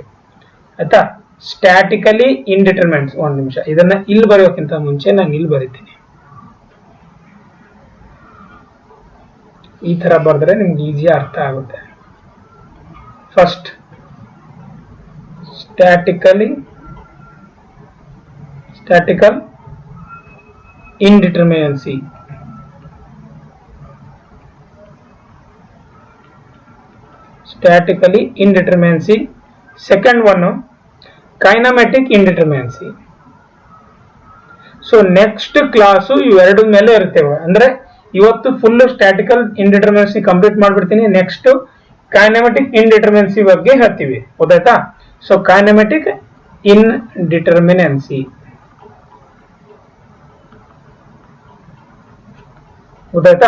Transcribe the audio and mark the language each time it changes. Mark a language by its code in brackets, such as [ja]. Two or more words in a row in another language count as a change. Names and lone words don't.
[kn] ಆಯ್ತಾ? [en] statically indeterminacy. [kn] ಒಂದು ನಿಮಿಷ, ಇದನ್ನ ಇಲ್ಲಿ ಬರೆಯೋಕ್ಕಿಂತ ಮುಂಚೆ ನಾನು ಇಲ್ಲಿ ಬರೀತೀನಿ. ಈ ತರ ಬರೆದ್ರೆ ನಿಮ್ಗೆ ಈಸಿ ಅರ್ಥ ಆಗುತ್ತೆ. [en] ಫಸ್ಟ್ statical indeterminacy. Statically indeterminacy. Second one, kinematic indeterminacy. so next class [kn] ಇವೆರಡು ಮೇಲೆ ಇರ್ತೇವೆ. ಅಂದ್ರೆ ಇವತ್ತು [en] full statical indeterminacy complete [kn] ಮಾಡ್ಬಿಡ್ತೀನಿ. [en] next kinematic indeterminacy [kn] ಬಗ್ಗೆ ಹೇಳ್ತೀವಿ. ಗೊತ್ತಾಯ್ತಾ? [en] so kinematic indeterminacy [kn] ಗೊತ್ತಾಯ್ತಾ?